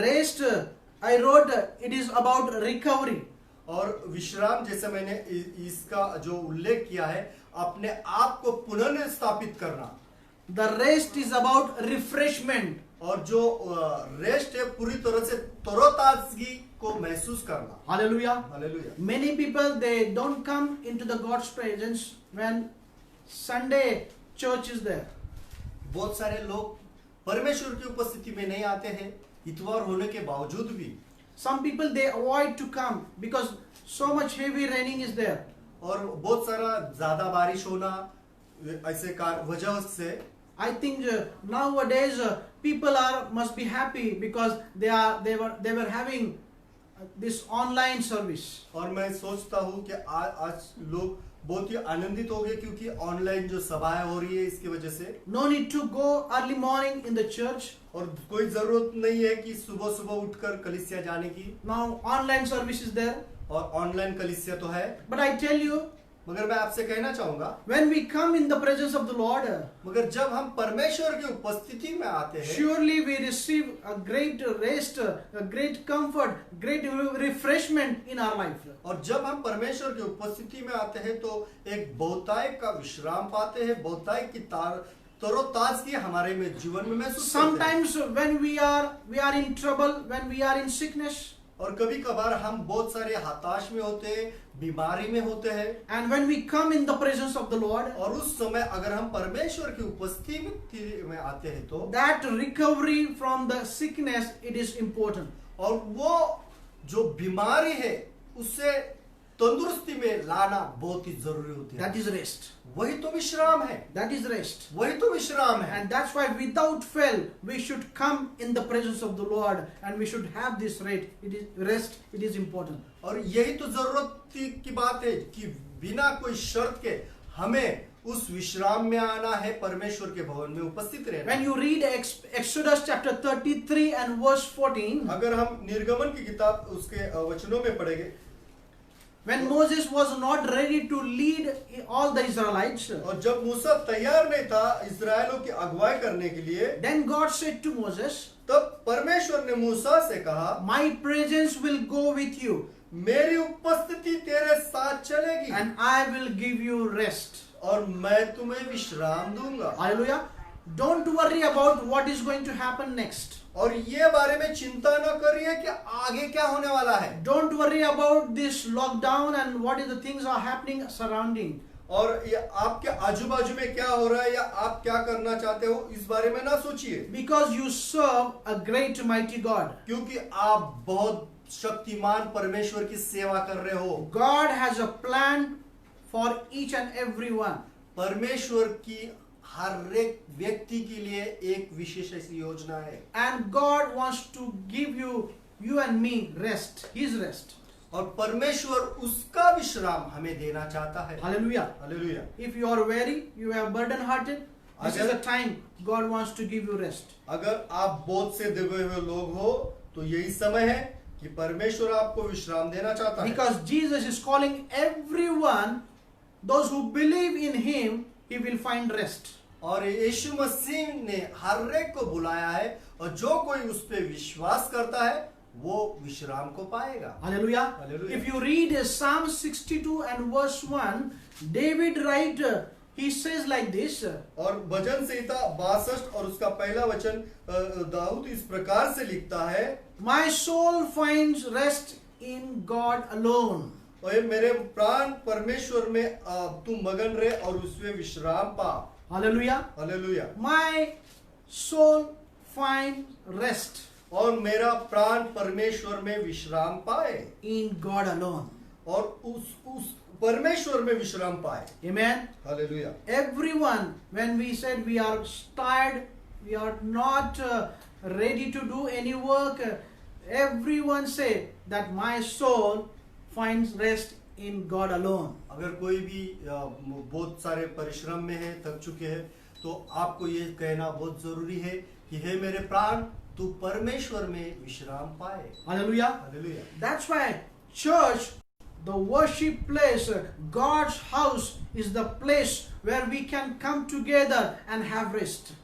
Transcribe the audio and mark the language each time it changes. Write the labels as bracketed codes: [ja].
[en] Rest, I wrote, it is about recovery. [hi] और विश्राम, जैसे मैंने इसका जो उल्लेख किया है, अपने आप को पुनर्स्थापित करना। [en] The rest is about refreshment. [hi] और जो रेस्ट है पूरी तरह से तरोताजगी को महसूस करना। [en] Hallelujah. [hi] Hallelujah. [en] Many people, they don't come into the God's presence when Sunday church is there. [hi] बहुत सारे लोग परमेश्वर की उपस्थिति में नहीं आते हैं इतवार होने के बावजूद भी। [en] Some people, they avoid to come because so much heavy raining is there. [hi] और बहुत सारा ज्यादा बारिश होना ऐसे वजह से [en] I think nowadays people must be happy because they were having this online service. [hi] और मैं सोचता हूँ कि आज लोग बहुत ही आनंदित हो गए क्योंकि ऑनलाइन जो सभाएं हो रही है इसकी वजह से। [en] No need to go early morning in the church. [hi] और कोई जरूरत नहीं है कि सुबह सुबह उठकर कलीसिया जाने की। [en] Now online service is there. [hi] और ऑनलाइन कलीसिया तो है। [en] But I tell you, [hi] मगर मैं आपसे कहना चाहूंगा, [en] when we come in the presence of the Lord, [hi] मगर जब हम परमेश्वर की उपस्थिति में आते हैं, [en] surely we receive a great rest, a great comfort, great refreshment in our life. [hi] और जब हम परमेश्वर की उपस्थिति में आते हैं तो एक बहुतायत का विश्राम पाते हैं, बहुतायत की तरोताजगी हमारे में जीवन में महसूस करते हैं। [en] Sometimes when we are in trouble, when we are in sickness, [hi] और कभी कभार हम बहुत सारे हताश में होते हैं, बीमारी में होते हैं। [en] and when we come in the presence of the Lord, [hi] और उस समय अगर हम परमेश्वर की उपस्थिति में आते हैं तो [en] that recovery from the sickness, it is important. [hi] और वो जो बीमारी है उससे तंदुरुस्ती में लाना बहुत ही जरूरी होती है। [en] That is rest. [hi] वही तो विश्राम है। [en] That is rest. [hi] वही तो विश्राम है। [en] And that's why without fail we should come in the presence of the Lord and we should have this rest. It is important. [hi] और यही तो जरूरत की बात है कि बिना कोई शर्त के हमें उस विश्राम में आना है, परमेश्वर के भवन में उपस्थित रहना। [en] When you read Exodus chapter 33 and verse 14, [hi] अगर हम निर्गमन की किताब उसके वचनों में पढ़ेंगे, [en] when Moses was not ready to lead all the Israelites, [hi] और जब मूसा तैयार नहीं था इस्राएलों की अगुवाई करने के लिए, [en] then God said to Moses, [hi] तब परमेश्वर ने मूसा से कहा, [en] my presence will go with you [hi] मेरी उपस्थिति तेरे साथ चलेगी [en] and I will give you rest. [hi] और मैं तुम्हें विश्राम दूंगा। [en] Hallelujah. Don't worry about what is going to happen next. [hi] और ये बारे में चिंता न करिए कि आगे क्या होने वाला है। [en] Don't worry about this lockdown and what is the things are happening surrounding. [hi] और ये आपके आजू बाजू में क्या हो रहा है या आप क्या करना चाहते हो इस बारे में ना सोचिए। [en] Because you serve a great mighty God. [hi] क्योंकि आप बहुत शक्तिमान परमेश्वर की सेवा कर रहे हो। [en] God has a plan for each and every one. [hi] परमेश्वर की हर एक व्यक्ति के लिए एक विशेष ऐसी योजना है। [en] And God wants to give you and me rest, His rest. [hi] और परमेश्वर उसका विश्राम हमें देना चाहता है। [en] Hallelujah. [hi] Hallelujah. [en] If you are weary, you are burden hearted, this is [hi] अगर- [en] the time God wants to give you rest. [hi] अगर आप बोझ से दबे हुए लोग हो तो यही समय है कि परमेश्वर आपको विश्राम देना चाहता है। [en] Because Jesus is calling everyone, those who believe in Him, He will find rest. [hi] और यीशु मसीह ने हर एक को बुलाया है और जो कोई उस पे विश्वास करता है वो विश्राम को पाएगा। [en] Hallelujah. Hallelujah. If you read Psalm 62 and verse 1, David write, he says like this. [hi] और भजन संहिता 62 और उसका पहला वचन दाऊद इस प्रकार से लिखता है, [en] My soul finds rest in God alone. [hi] और मेरे प्राण परमेश्वर में तू मगन रहे और उसमें विश्राम पा। [en] Hallelujah. [hi] Hallelujah. [en] My soul finds rest [hi] और मेरा प्राण परमेश्वर में विश्राम पाए [en] in God alone. [hi] और उस परमेश्वर में विश्राम पाए। [en] Amen. [hi] Hallelujah. [en] Everyone, when we said we are tired, we are not ready to do any work, everyone say that my soul finds rest in God alone. [hi] अगर कोई भी बहुत सारे परिश्रम में है, थक चुके हैं, तो आपको ये कहना बहुत जरूरी है कि हे मेरे प्राण, तू परमेश्वर में विश्राम पाए। [en] Hallelujah. [hi] Hallelujah. [en] That's why church, the worship place, God's house is the place where we can come together and have rest.